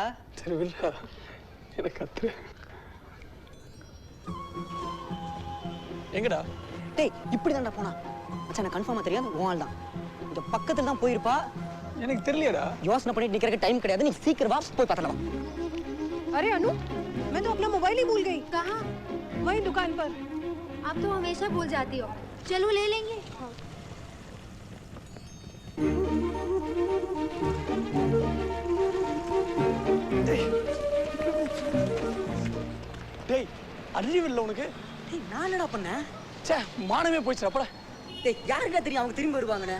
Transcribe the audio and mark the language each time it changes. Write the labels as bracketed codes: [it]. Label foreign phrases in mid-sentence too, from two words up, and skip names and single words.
[ta] சரி வில்ல எனக்கு கத்துற. எங்கடா? டேய் இப்படி தான்டா போனா. மச்சான் நான் கன்ஃபார்மா தெரியாது உன் ஆள் தான். இந்த பக்கத்துல தான் போயிருப்பா. எனக்கு தெரியலடா. யோசனை பண்ணிட்டு நிக்கிறதுக்கு டைம் கிடையாது. நீ சீக்கிரம் வா போய் பார்த்தலாம். [hi] अरे अनु, मैं तो अपना मोबाइल ही भूल गई। कहाँ? वही दुकान पर। आप तो हमेशा भूल जाती हो। चलो ले लेंगे। [ta] டேய் அறிவில்லை உனக்கு? டேய் நான் என்னடா பண்ணேன்? ச்சே மானமே போயிடுச்சு அப்படா. டேய் யாருக்கா தெரியும் அவங்க திரும்பி வருவாங்கன்னு?